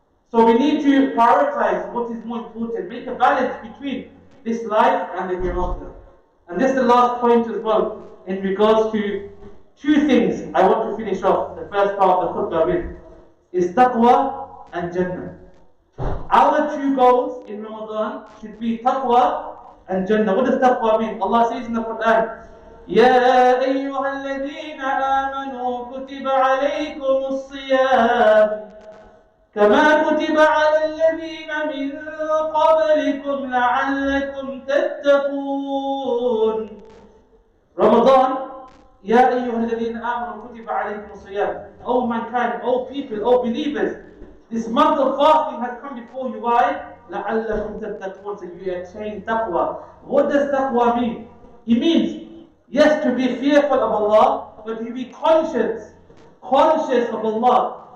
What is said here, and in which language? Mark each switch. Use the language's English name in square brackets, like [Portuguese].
[English] So we need to prioritize what is more important. Make a balance between this life and the hereafter. And this is the last point as well in regards to 2 things I want to finish off the first part of the khutbah with. Is taqwa and Jannah. Our 2 goals in Ramadan should be taqwa and Jannah. What does taqwa mean? Allah says in the Quran, [Arabic] يا أيها الذين آمنوا كتب عليكم الصيام كما كتب على الذين من قبلكم لعلكم تتقون. Ramadan, يا أيها الذين آمنوا كتب عليكم الصيام. [English] O mankind, O people, O believers, this month of fasting has come before you. Why? [Arabic] لعلكم تتقون, [English] so you attain taqwa. What does taqwa mean? It means, yes, to be fearful of Allah, but to be conscious of Allah.